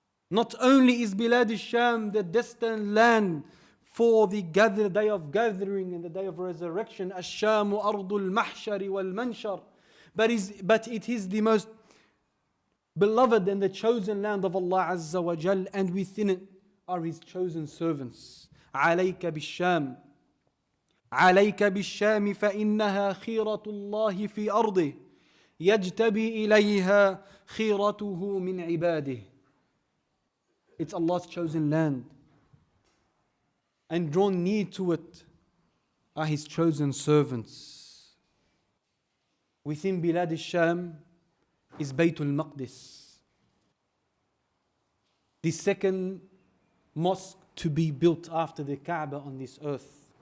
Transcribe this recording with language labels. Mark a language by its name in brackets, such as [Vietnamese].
[English] Not only is Bilad al-Sham the destined land for the day of gathering and the day of resurrection, [Arabic] Ash-Shamu ardul mahshari wal manshar, [English] but it is the most beloved and the chosen land of Allah Azza wa Jal, and within it are His chosen servants. [Arabic] عليك بالشام عليك بالشام فإنها خيرة الله في أرضه يجتبي إليها خيرته من عباده. [English] It's Allah's chosen land, and drawn near to it are His chosen servants. Within Bilad al-Sham is Baytul Maqdis, the second mosque to be built after the Kaaba on this earth.